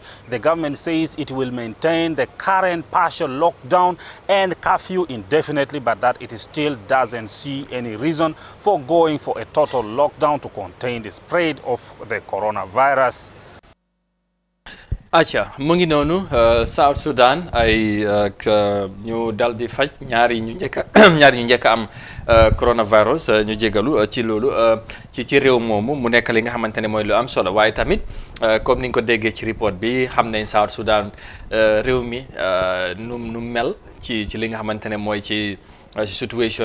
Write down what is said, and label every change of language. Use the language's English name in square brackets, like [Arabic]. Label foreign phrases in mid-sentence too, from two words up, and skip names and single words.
[English] The government says it will maintain the current partial lockdown and curfew indefinitely, but that it still doesn't see any reason for going for a total lockdown to contain the spread of the coronavirus. [Wolof] Acha mu ngi noonu South Sudan ay ñu dal di faj ñaari ñu njëkk am coronavirus ñu jégalu ci loolu ci réew moomu mu nekk li nga xamante ne mooy lu am solo waaye tamit comme ni nga ko déggee ci report bi xam nañ South Sudan réew mi nu mel ci li nga xamante ne mooy ci situation